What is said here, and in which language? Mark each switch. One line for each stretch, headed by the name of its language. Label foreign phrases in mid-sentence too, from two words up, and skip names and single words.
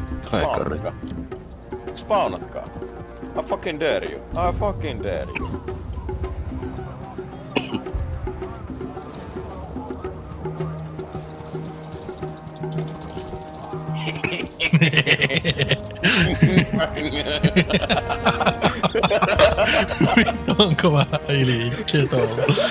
Finnish: Spawnatkaa. Spawnatkaa.
English: I fucking dare you. I fucking dare you.
Finnish: Onko vähän liikkeä tuolla?